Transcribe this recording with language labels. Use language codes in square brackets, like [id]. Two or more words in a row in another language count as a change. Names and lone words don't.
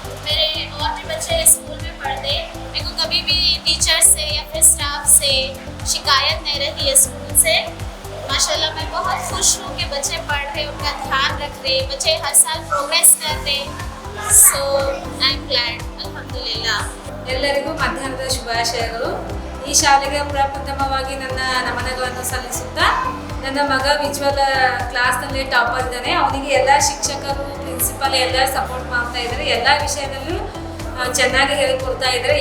[hi] मेरे और भी बच्चे स्कूल में पढ़ते, मेरे को कभी भी टीचर से या फिर स्टाफ से शिकायत नहीं रहती है स्कूल से। माशाल्लाह मैं बहुत खुश हूँ कि बच्चे पढ़ रहे, उनका ध्यान रख रहे, बच्चे हर साल प्रोग्रेस कर रहे। [en] so I am glad, अल्हम्दुलिल्लाह। [kn] ಎಲ್ಲರಿಗೂ ಮಧ್ಯಾಹ್ನದ ಶುಭಾಶಯಗಳು. ಈ ಶಾಲೆಗೆ ಪ್ರಪ್ರಥಮವಾಗಿ ನನ್ನ ನಮನಗಳನ್ನು ಸಲ್ಲಿಸುತ್ತಾ, ನನ್ನ ಮಗ [en] visual classನಲ್ಲಿ [kn] ಟಾಪರ್ ಇದ್ದಾನೆ. ಅವನಿಗೆ ಎಲ್ಲ ಶಿಕ್ಷಕರು, ಪ್ರಿನ್ಸಿಪಲ್ ಎಲ್ಲ ಸಪೋರ್ಟ್ ಮಾಡ್ತಾ ಇದ್ದಾರೆ. ಎಲ್ಲ ವಿಷಯದಲ್ಲೂ ಚೆನ್ನಾಗಿ ಹೇಳಿಕೊಡ್ತಾ ಇದ್ದಾರೆ.